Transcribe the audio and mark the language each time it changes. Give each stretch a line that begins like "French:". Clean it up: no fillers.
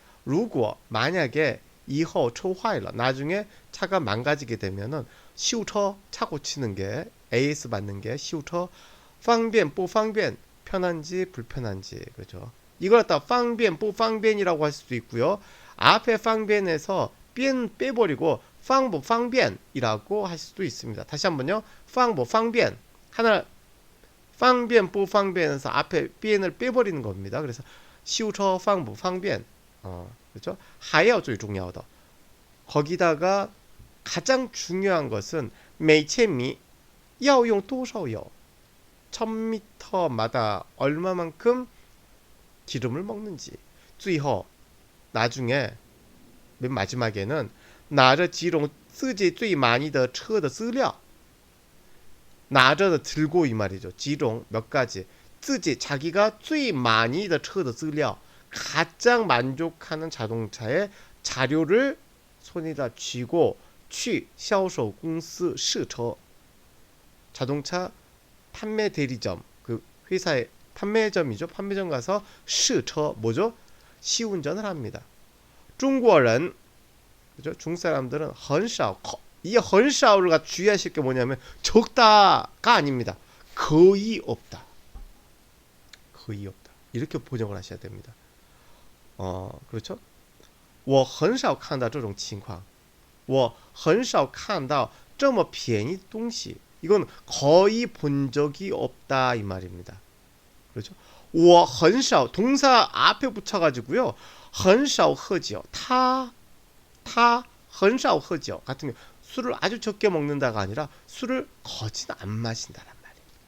Korean: 如果 만약에
Chinese: 以后车坏了
Korean: 나중에 차가 망가지게 되면은 修车 차 고치는 게 AS 받는 게
Chinese: 修车 方便不方便
Korean: 편한지 불편한지 그렇죠. 이걸 갖다 方便不方便이라고 할 수도 있고요. 앞에 方便에서 便 빼버리고 方不方便이라고 할 수도 있습니다. 다시 한번요. 方不方便 하나 方便不方便에서 앞에 便을 빼버리는 겁니다. 그래서 修车方不方便 그렇죠?
Chinese: 还要最重要的
Korean: 거기다가 가장 중요한 것은
Chinese: 每千米要用多少油
Korean: 1000m마다 얼마만큼 기름을 먹는지 最后 나중에 맨 마지막에는
Chinese: 拿着几种自己最满意的车的资料
Korean: 拿着 들고 이 말이죠. 几种 몇 가지 自己 자기가
Chinese: 最满意的车的资料
Korean: 가장 만족하는 자동차의 자료를 손에다 쥐고
Chinese: 去销售公司试车
Korean: 자동차 판매 대리점 그 회사의 판매점이죠. 판매점 가서 试车 뭐죠? 시운전을 합니다. 중국어는 그죠? 중국 사람들은 很少 이 很少를 주의하실 게 뭐냐면 적다가 아닙니다. 거의 없다. 이렇게 번역을 하셔야 됩니다. 그렇죠?
Chinese: 我很少看到这种情况我很少看到这么便宜的东西
Korean: 이건 거의 본 적이 없다 이 말입니다. 그렇죠? 我很少 동사 앞에 붙여가지고요.
Chinese: 很少喝酒
Korean: 타 很少喝酒 같은 경우 술을 아주 적게 먹는다가 아니라 술을 거진 안 마신다란 말이에요.